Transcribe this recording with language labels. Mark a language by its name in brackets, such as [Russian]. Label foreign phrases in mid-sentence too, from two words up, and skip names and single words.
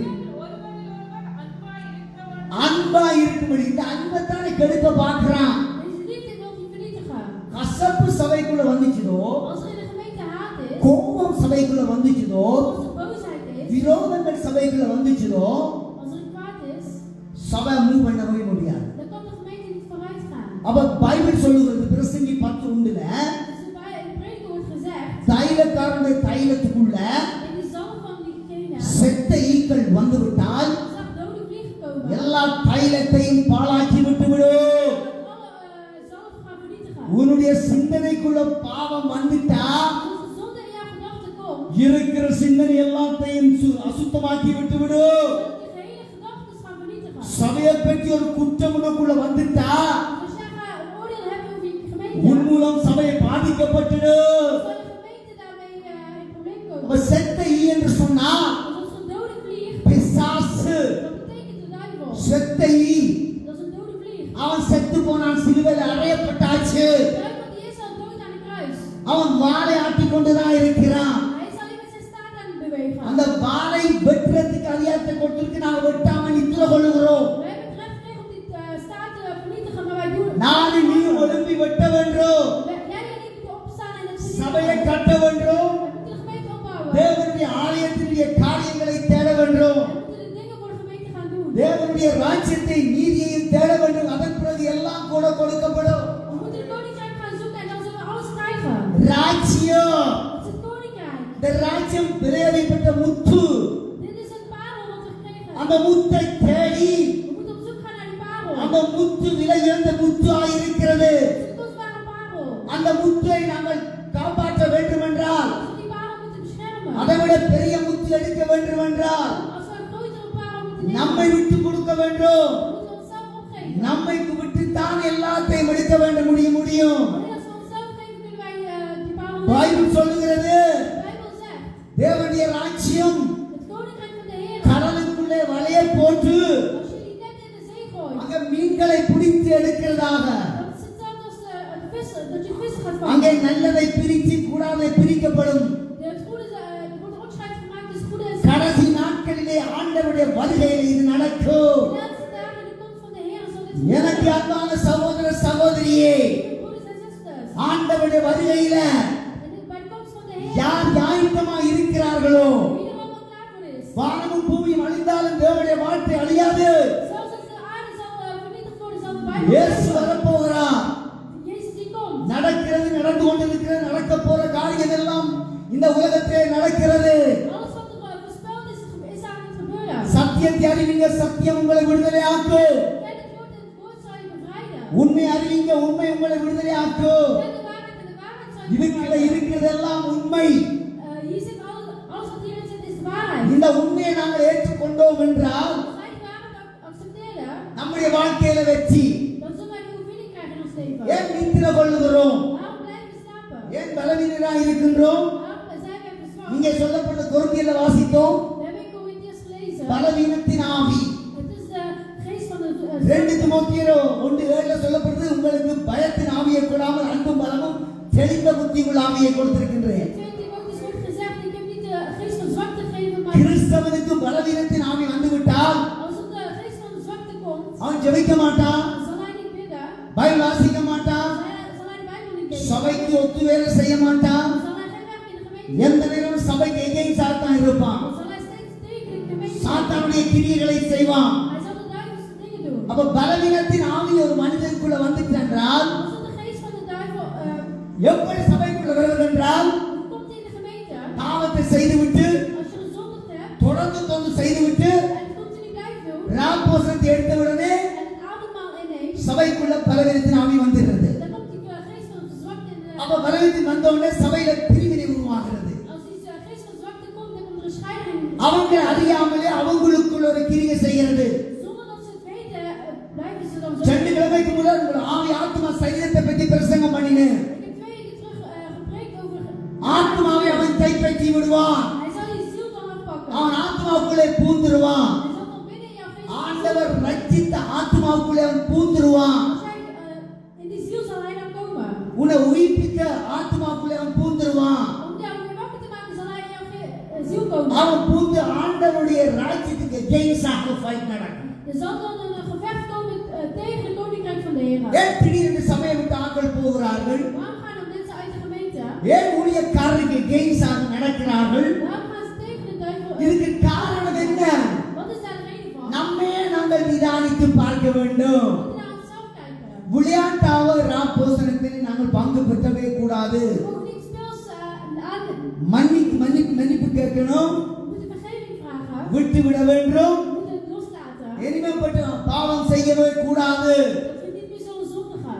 [Tamil] ஒருவரில் ஒருவர் அன்பாய் இருக்கிறவன் அன்பா இருக்கும்படி, இந்த அன்பை தானே கெடுக்க பார்க்கிறான். [Dutch] Deze liefde wil niet vernietigen. [Tamil] கசப்பு சபைக்குள்ள வந்துச்சுதோ, [Dutch] Als er in de gemeente haat is, [Tamil] கோபம் சபைக்குள்ள வந்துச்சுதோ, [Dutch] als er boosheid is, [Tamil] விரோதங்கள் சபைக்குள்ள வந்துச்சுதோ, [Dutch] als er kwaad is, [Tamil] சபை மூவ் பண்ணவே முடியாது. [Dutch] dan kan de gemeente niet vooruit gaan. [Tamil] அப்ப பைபிள் சொல்லுகிறது பிரசங்கி 10:1 [Dutch] Dus in de prediker wordt gezegd, [Tamil] தைலக்காரனுடைய தைலத்துக்குள்ள [Dutch] in de zalf van diegene, [Tamil] செத்த ஈக்கள் வந்து விட்டால் [Dutch] er zag dode vliegen komen, [Tamil] எல்லா தைலத்தையும் பாழாக்கி விட்டுவிடும். [Dutch] alle zalf gaan vernietigen. [Tamil] உன்னுடைய சிந்தனைக்குள்ள பாவம் வந்துட்டா [Dutch] Als de zonde in jouw gedachten komt, [Tamil] இருக்கிற சிந்தனை எல்லாத்தையும் அசுத்தமாக்கி விட்டுவிடும். [Dutch] zullen je gehele gedachten gaan vernietigen. [Tamil] சபையை பற்றி ஒரு குற்றம் உனக்குள்ள வந்துட்டா [Dutch] Als jij een oordeel hebt over je gemeente, [Tamil] உன் மூலம் சபை பாதிக்கப்பட்டுடும். [Dutch] zal je gemeente daarmee in probleem [Tamil] அப்ப [Dutch] komen. [Tamil] செத்த ஈ என்று சொன்னா [Dutch] Als er een dode vlieg, [Tamil] பிசாசு, [Dutch] dat betekent de duivel. [Tamil] செத்த ஈ, [Dutch] Dat is een dode vlieg. [Tamil] அவன் செத்து போனான், சிலுவையில் அறையப்பட்டாச்சு. [Dutch] De duivel die is al dood aan de kruis. [Tamil] அவன் வாளை ஆட்டிக் கொண்டுதான் இருக்கிறான். [Dutch] Hij is alleen met zijn staart aan het bewegen. [Tamil] அந்த வாளை வெட்டுறதுக்கு அதிகாரத்தை கொடுத்திருக்கு, நாங்கள் வெட்டாம நித்திர கொள்ளுகிறோம். [Dutch] We hebben het recht gekregen om die staart te vernietigen, maar wij doen het. [Tamil] நானும் நீ ஒழும்பி வெட்ட வேண்டும், [Dutch] Jij en ik moeten opstaan en het [Tamil] சபையை [Dutch] vernietigen. [Tamil] கட்ட வேண்டும், [Dutch] We moeten de gemeente opbouwen. [Tamil] தேவனுடைய ஆலயத்தினுடைய காரியங்களை தேட வேண்டும், [Dutch] We moeten de dingen voor de gemeente gaan doen. [Tamil] தேவனுடைய ராஜ்யத்தை நீதியையும் தேட வேண்டும். அதன் பிறகு எல்லாம் கூட கொடுக்கப்படும். [Dutch] We moeten het koninkrijk gaan zoeken en dan zullen we alles krijgen. [Tamil] ராஜ்யம், [Dutch] Dat is het koninkrijk. [Tamil] இந்த ராஜ்யம் விலையேறப்பட்ட முத்து. [Dutch] Dit is het parel wat we gekregen [Tamil] அந்த [Dutch] hebben. [Tamil] முத்தை தேடி, [Dutch] We moeten op zoek gaan naar die parel. [Tamil] அந்த முத்து விலையுயர்ந்த முத்தாய் இருக்கிறது. [Dutch] Het is een kostbare parel. [Tamil] அந்த முத்தை நாங்கள் காப்பாற்ற வேண்டும் என்றால், [Dutch] Als we die parel moeten beschermen. [Tamil] அதை விட பெரிய முத்து எடுக்க வேண்டும் என்றால் [Dutch] Als we een grotere parel moeten [Tamil] நம்மை [Dutch] nemen, [Tamil] விட்டு கொடுக்க வேண்டும். [Dutch] dan moeten we onszelf opgeven. [Tamil] நம்மை விட்டு தான் எல்லாத்தையும் எடுக்க வேண்டும் முடியும். [Dutch] Alleen als we onszelf geven, kunnen wij die parel nemen. [Tamil] பைபிள் சொல்லுகிறது, [Dutch] De Bijbel zegt, [Tamil] தேவனுடைய ராஜ்யம் [Dutch] het koninkrijk van de Heer, [Tamil] கடலுக்குள்ளே வலையை போட்டு [Dutch] als je die net in de zee gooit, [Tamil] அங்க மீன்களை பிடித்து எடுக்கிறதாக, [Dutch] dat is hetzelfde als het vissen, dat je vissen gaat [Tamil] அங்கே [Dutch] vangen. [Tamil] நல்லதை பிரித்து கூடாதை பிரிக்கப்படும். [Dutch] Het goede, er wordt een onderscheid gemaakt tussen goede en [Tamil] கடைசி நாட்களிலே ஆண்டவருடைய ஆண்டவருடைய வருகையில் இது நடக்கும். [Dutch] De laatste dagen in de komst van de Heer zal dit [Tamil] எனக்கு [Dutch] gebeuren. [Tamil] அன்பான சகோதர சகோதரியே, [Dutch] Broeders en zusters. [Tamil] ஆண்டவருடைய வருகையில [Dutch] Bij de komst van de Heer. [Tamil] யார் ஆயத்தமா இருக்கிறார்களோ, [Dutch] Wie er allemaal klaar voor is. [Tamil] வானமும் பூமியும் அழிந்தாலும் தேவனுடைய வார்த்தை அழியாது. [Dutch] Zelfs als de aarde zal vernietigd worden, zal de Bijbel [Tamil] இயேசு [Dutch] blijven. [Tamil] வரப்போகிறார். [Dutch] Jezus die komt. [Tamil] நடக்கிறது, நடந்து கொண்டிருக்கிறது, நடக்க போற காரியம் எல்லாம் இந்த உலகத்திலே நடக்கிறது. [Dutch] Alles wat er voorspeld is, is aan het gebeuren. [Tamil] சத்தியத்தை அறிவிங்க, சத்தியம் உங்களை விடுதலை ஆக்கு. [Dutch] Ken het woord en het woord zal je bevrijden. [Tamil] உண்மை அறிவிங்க, உண்மை உங்களை விடுதலை ஆக்கு. [Dutch] Ken de waarheid en de waarheid zal je [Tamil] இதுக்குள்ள [Dutch] bevrijden. [Tamil] இருக்கிறதெல்லாம் உண்மை. [Dutch] Hier zit alles wat hierin zit is de waarheid. [Tamil] இந்த உண்மையை நாங்கள் ஏற்றுக்கொண்டோம் என்றால் [Dutch] Als wij die waarheid accepteren, [Tamil] நம்முடைய வாழ்க்கையில வெற்றி. [Dutch] dan zullen wij de overwinning krijgen in ons leven. [Tamil] ஏன் நித்திரை கொள்ளுகிறோம்? [Dutch] Waarom blijven we slapen? [Tamil] ஏன் பலவீனராய் இருக்கின்றோம்? [Dutch] Waarom zijn wij verzwakt? [Tamil] இங்கே சொல்லப்பட்ட கொரிந்தியர்ல வாசித்தோம், [Dutch] We hebben in Corinthians gelezen. [Tamil] பலவீனத்தின் ஆவி. [Dutch] Het is de geest van de [Tamil] 2 தீமோத்தேயு 1:7 சொல்லப்படுது, உங்களுக்கு பயத்தின் ஆவியை கொடாமல் அன்பும் பலமும் தெளிந்த புத்தியுள்ள ஆவியை கொடுத்திருக்கின்றேன். [Dutch] 2 Timotheus wordt gezegd, ik heb niet de geest van zwakte gegeven, maar [Tamil] கிறிஸ்தவனுக்கு பலவீனத்தின் ஆவி வந்துவிட்டால் [Dutch] als het de geest van de zwakte komt, [Tamil] அவன் ஜெபிக்க மாட்டான், [Dutch] zal hij niet bidden, [Tamil] பைபிள் வாசிக்க மாட்டான், [Dutch] zal hij de Bijbel niet lezen, [Tamil] சபைக்கு ஒத்து வேலை செய்ய மாட்டான், [Dutch] zal hij geen werk in de gemeente [Tamil] எந்த நேரம் சபைக்கு எகெயின்ஸ்டாக தான் இருப்பான். [Dutch] doen, zal hij steeds tegen de gemeente zijn. [Tamil] சாத்தானுடைய கிரியைகளை செய்வான். [Dutch] Hij zal de duivelse dingen doen. [Tamil] அப்ப பலவீனத்தின் ஆவி ஒரு மனிதனுக்குள்ள வந்துட்டு என்றால் [Dutch] Als het de geest van de duivel [Tamil] எப்படி சபைக்குள்ள வருவது என்றால், [Dutch] komt in de gemeente, [Tamil] பாவத்தை செய்துவிட்டு [Dutch] als je gezondigd hebt [Tamil] தொடர்ந்து செய்துவிட்டு [Dutch] en het continu blijft doen [Tamil] ராப்போசனத்தை எடுத்த உடனே [Dutch] en het avondmaal inneemt, [Tamil] சபைக்குள்ள பலவீனத்தின் ஆவி வந்துடுறது. [Dutch] dan komt die geest van de zwakte in de. [Tamil] அப்ப பலவீனத்தின் வந்த உடனே சபையில பிரிவினை உருவாகிறது. [Dutch] Als die geest van zwakte komt, dan komt er een scheiding. [Tamil] அவங்க அறியாமலே அவங்களுக்குள்ள ஒரு கிரியை செய்கிறது. [Dutch] Zonder dat ze het weten, blijven ze dan zo. [Tamil] 2 கிழமைக்கு முதல் உங்கள் ஆவி ஆத்மா சரீரத்தை பற்றி பிரசங்கம் பண்ணினேன். [Dutch] Ik heb 2 weken terug gepreekt over. [Tamil] ஆத்மாவை அவன் கைப்பற்றி விடுவான். [Dutch] Hij zal je ziel dan afpakken. [Tamil] அவன் ஆத்மாவுக்குள்ளே பூந்துருவான். [Dutch] Hij zal dan binnen in jouw geest. [Tamil] ஆண்டவர் ரட்சித்த ஆத்மாவுக்குள்ளே அவன் பூந்துருவான். [Dutch] Als jij, in die ziel zal hij dan komen. [Tamil] உன்னை உயிர்ப்பித்த ஆத்மாவுக்குள்ளே அவன் பூந்துருவான். [Dutch] Om jou weer wakker te maken, zal hij in jouw ziel komen. [Tamil] அவன் பூந்து ஆண்டவருடைய ராஜ்யத்துக்கு [English] against fight [Tamil] நடக்கும். [Dutch] Er zal dan een gevecht komen tegen het koninkrijk van de Heer. [Tamil] ஏன் திடீரென்று சபையை விட்டு ஆட்கள் போகிறார்கள்? [Dutch] Waarom gaan er mensen uit de gemeente? [Tamil] ஏன் ஊழியக்காரருக்கு எகெயின்ஸ்டாக நடக்கிறார்கள்? [Dutch] Waarom gaan ze tegen de duivel? [Tamil] இதுக்கு காரணம் என்ன? [Dutch] Wat is daar de reden van? [Tamil] நம்மே நாங்கள் நிதானித்து பார்க்க வேண்டும். [Dutch] We moeten naar onszelf kijken. [Tamil] விளையாட்டாக ராப்போசனத்தில் நாங்கள் பங்கு பெற்றவே கூடாது. [Dutch] We mogen niet speels aan. [Tamil] மன்னிப்பு கேட்கணும், [Dutch] We moeten vergeving vragen. [Tamil] விட்டு விட வேண்டும், [Dutch] We moeten het loslaten. [Tamil] இனிமேப்பட்டு பாவம் செய்யவே கூடாது. [Dutch] Dat we niet meer zullen zondigen.